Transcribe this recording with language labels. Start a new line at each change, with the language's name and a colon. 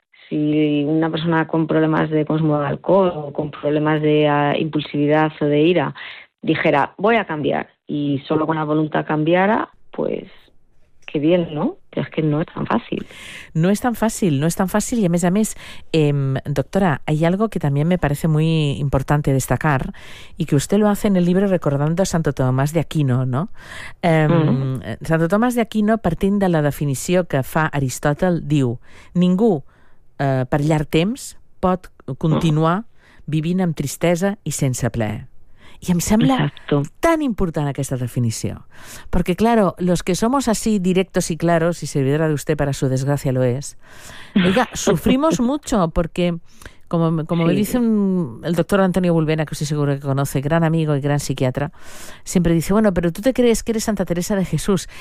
Spanish: Si una persona con problemas de consumo de alcohol o con problemas de impulsividad o de ira dijera voy a cambiar y solo con la voluntad cambiara, pues qué bien, ¿no? Pero es que no es tan fácil. No es tan fácil, no es tan fácil. Y a mes, doctora, hay algo que también me parece muy importante destacar y que usted lo hace en el libro recordando a Santo Tomás de Aquino, ¿no?
Catalan: Santo Tomás de Aquino, partint de la definició que fa Aristòtel, diu: ningú per llarg temps pot continuar vivint amb tristesa i sense plaer. I em sembla tan important aquesta definició.
Spanish: Perquè, claro, los que somos así directos y claros, y servidora de usted para su desgracia lo es, oiga, sufrimos mucho porque, como sí, me dice el doctor Antonio Bulbena, que usted seguro que conoce, gran amigo y gran psiquiatra, siempre dice, bueno, pero tú te crees que eres Santa Teresa de Jesús.